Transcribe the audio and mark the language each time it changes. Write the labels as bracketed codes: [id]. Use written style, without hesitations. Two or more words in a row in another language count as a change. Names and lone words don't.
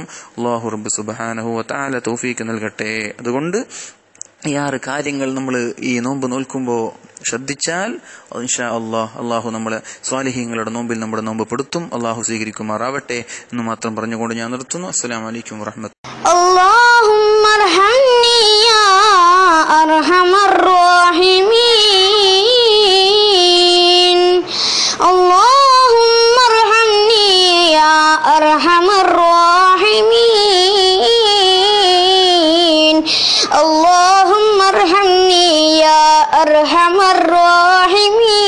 [ml] അല്ലാഹു റബ്ബ് [ar] سبحانه وتعالى [ml] തൗഫീഖ് നൽകട്ടെ. അതുകൊണ്ട് ഈ 6 കാര്യങ്ങൾ നമ്മൾ ഈ നോമ്പ് നോൽക്കുമ്പോൾ ശ്രദ്ധിച്ചാൽ [ar] إن شاء الله [ml] നമ്മളെ സ്വാലിഹീങ്ങളുടെ നോമ്പിൽ നമ്മുടെ നോമ്പ് പെടുത്തും. അല്ലാഹു സ്വീകരിക്കുമാറാവട്ടെ എന്ന് മാത്രം പറഞ്ഞുകൊണ്ട് ഞാൻ നിർത്തുന്നു. [ar] السلام عليكم ورحمة الله. اللهم ارحمني يا أرحم الراحمين اللهم ارحمني يا أرحم الراحمين اللهم ارحمني يا أرحم الراحمين